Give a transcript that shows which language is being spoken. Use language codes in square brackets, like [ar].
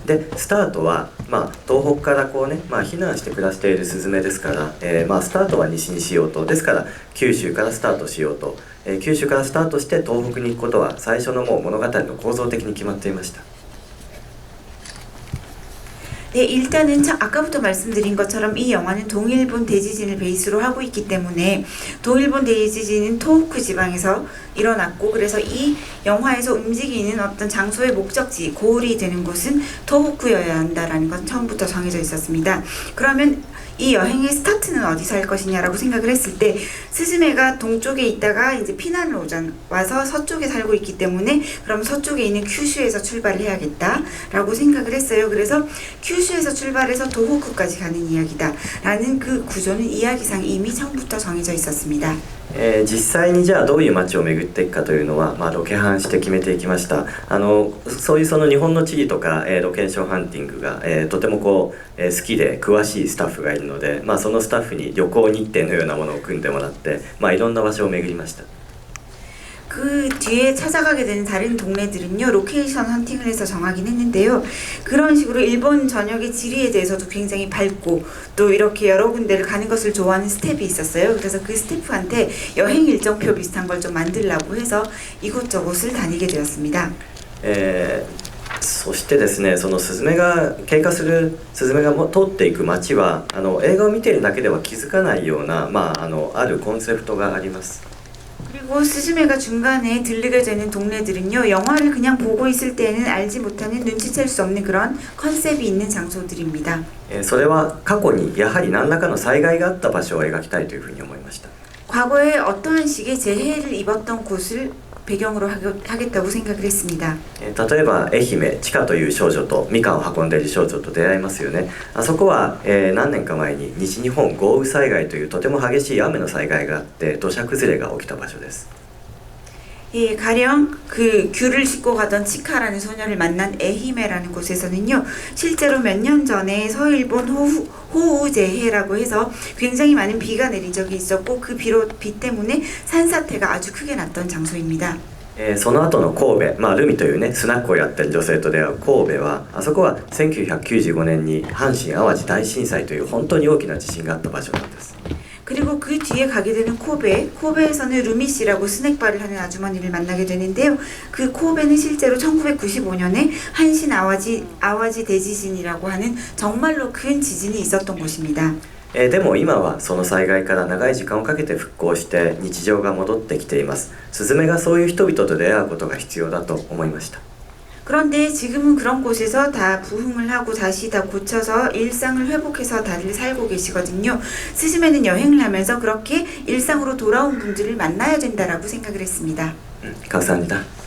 [ja] でスタートは、東北からこうね、避難して暮らしているスズメですから、スタートは西にしようと、ですから九州からスタートしようと、九州からスタートして東北に行くことは最初のもう物語の構造的に決まっていました。 [ko] 네, 일단은 아까부터 말씀드린 것처럼 이 영화는 동일본 대지진을 베이스로 하고 있기 때문에 동일본 대지진은 토호쿠 지방에서 일어났고 그래서 이 영화에서 움직이는 어떤 장소의 목적지, 고울이 되는 곳은 토호쿠여야 한다라는 건 처음부터 정해져 있었습니다. 그러면 이 여행의 스타트는 어디서 할 것이냐라고 생각을 했을 때 스즈메가 동쪽에 있다가 이제 피난을 와서 서쪽에 살고 있기 때문에 그럼 서쪽에 있는 큐슈에서 출발을 해야겠다라고 생각을 했어요. 그래서 큐슈에서 출발해서 도호쿠까지 가는 이야기다라는 그 구조는 이야기상 이미 처음부터 정해져 있었습니다. [ja] 実際にじゃあどういう街を巡っていくかというのは、ロケハンして決めていきました。そういう日本の地理とか、ロケーションハンティングが、とても好きで詳しいスタッフがいるので、そのスタッフに旅行日程のようなものを組んでもらって、いろんな場所を巡りました。 [ko] 그 뒤에 찾아가게 되는 다른 동네들은요 로케이션 헌팅을 해서 정하긴 했는데요. 그런 식으로 일본 전역의 지리에 대해서도 굉장히 밝고 또 이렇게 여러 군데를 가는 것을 좋아하는 스텝이 있었어요. 그래서 그 스태프한테 여행 일정표 비슷한 걸 좀 만들라고 해서 이곳저곳을 다니게 되었습니다. [ja] そしてですね、そのスズメが経過するスズメが通っていく街は映画を見ているだけでは気づかないような、あるコンセプトがあります。 [ko] 그리고 스즈메가 중간에 들르게 되는 동네들은요 영화를 그냥 보고 있을 때에는 알지 못하는 눈치챌 수 없는 그런 컨셉이 있는 장소들입니다. [ja] それは過去にやはり何らかの災害があった場所を描きたいというふうに思いました。 [ko] 과거에 어떠한 식의 재해를 입었던 곳을 배경으로 하겠다고 생각을 했습니다. [ja] 例えば愛媛チカという少女とみかんを運んでいる少女と出会いますよね。あそこは、何年か前に西日本豪雨災害というとても激しい雨の災害があって土砂崩れが起きた場所です。 [ko] 예, 가령 그 귤을 싣고 가던 치카라는 소녀를 만난 에히메라는 곳에서는요 실제로 몇 년 전에 서일본 호우 재해라고 해서 굉장히 많은 비가 내린 적이 있었고 그 비 때문에 산사태가 아주 크게 났던 장소입니다. [ja] その後の神戸、ルミというねスナックをやってる女性と出会う神戸はあそこは1995年に阪神・淡路大震災という本当に大きな地震があった場所なんです。 [ko] 그리고 그 뒤에 가게 되는 코베에서는 루미 씨라고 스낵바를 하는 아주머니를 만나게 되는데요. 그 코베는 실제로 1995년에 한신 아와지 대지진이라고 하는 정말로 큰 지진이 있었던 곳입니다. [ja] でも今はその災害から長い時間をかけて復興して日常が戻ってきています。スズメがそういう人々と出会うことが必要だと思いました。 [ko] 그런데 지금은 그런 곳에서 다 부흥을 하고 다시 다 고쳐서 일상을 회복해서 다들 살고 계시거든요. 스즈메는 여행을 하면서 그렇게 일상으로 돌아온 분들을 만나야 된다라고 생각을 했습니다. 감사합니다.